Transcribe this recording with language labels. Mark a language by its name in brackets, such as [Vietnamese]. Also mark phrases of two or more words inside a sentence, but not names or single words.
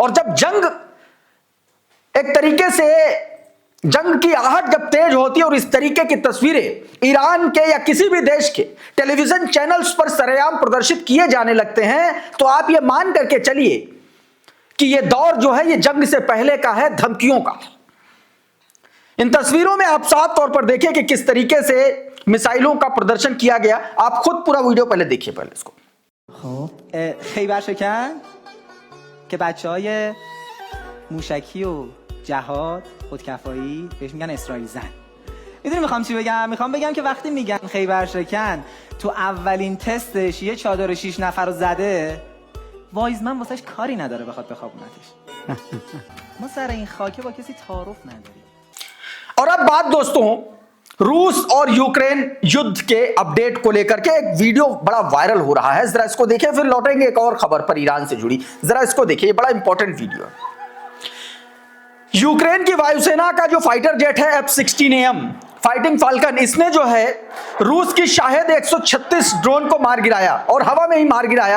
[Hindi] और जब जंग एक तरीके से जंग की आहट जब तेज होती है और इस तरीके की तस्वीरें ईरान के या किसी भी देश के [English] television channels [Hindi] पर सरेआम प्रदर्शित किए जाने लगते हैं, तो आप ये मान करके चलिए कि ये दौर जो है ये जंग से पहले का है, धमकियों का। इन तस्वीरों में आप साफ तौर पर देखिए कि किस तरीके से मिसाइलों का प्रदर्शन किया गया। आप खुद पूरा वीडियो पहले देखिए, पहले इसको। [Persian] خیبر شکن که بچهای موشکی و جهاد خودکفایی بهش میگن اسرائیل زن. میدونی میخوام چی بگم؟ میخوام بگم که وقتی میگن خیبر شکن تو اولین تستش یه چادر 6 نفر رو زده، وایزمن واسش کاری نداره بخواد بخوابونتش. ما سر این خاکه با کسی تعارف نداریم. [Hindi] और अब बात दोस्तों रूस और यूक्रेन युद्ध के अपडेट को लेकर के एक वीडियो बड़ा वायरल हो रहा है, जरा इसको देखिए, फिर लौटेंगे एक और खबर पर ईरान से जुड़ी। जरा इसको देखिए, बड़ा [English] important video [Hindi] है। यूक्रेन की वायुसेना का जो [English] fighter jet [Hindi] है F-16AM फाइटिंग फाल्कन, इसने जो है रूस की शाहेद 136 ड्रोन को मार गिराया और हवा में ही मार गिराया।